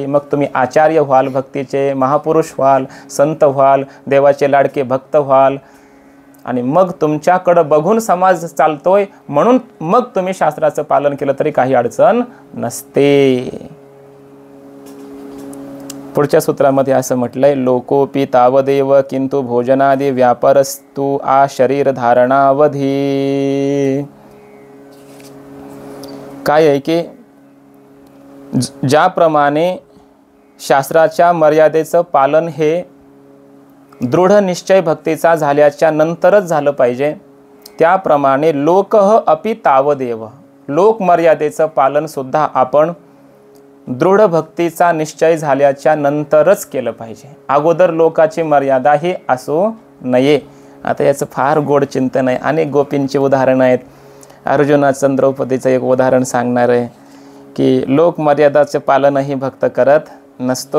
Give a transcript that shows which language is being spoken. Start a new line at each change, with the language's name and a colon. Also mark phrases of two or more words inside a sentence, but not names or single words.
Marathi: मग तुम्ही आचार्य व्हाल, भक्तीचे महापुरुष व्हाल, संत व्हाल, देवाचे लाडके भक्त व्हाल आणि मग तुमच्याकडं बघून समाज चालतोय म्हणून मग तुम्ही शास्त्राचं पालन केलं तरी काही अडचण नसते. पुढच्या सूत्रामध्ये असं म्हटलंय,
Sanskrit: लोकोपी तावदेव किंतु भोजनादी व्यापारस्तु आ शरीर धारणावधी.
Marathi: काय आहे की ज्याप्रमाणे शास्त्राच्या मर्यादेचं पालन हे दृढ निश्चय भक्तीचा झाल्याच्या नंतरच झालं पाहिजे, त्याप्रमाणे
Sanskrit: लोकः अपि तावदेव,
Marathi: लोकमर्यादेचं पालन सुद्धा आपण दृढ भक्तीचा निश्चय झाल्याच्या नंतरच केलं पाहिजे. अगोदर लोकाची मर्यादा ही असू नये. आता याचं फार गोड चिंतन आहे. अनेक गोपींची उदाहरणं आहेत. अर्जुनाचं द्रौपदीचं एक उदाहरण सांगणार आहे की लोकमर्यादाचं पालनही भक्त करत नसतो.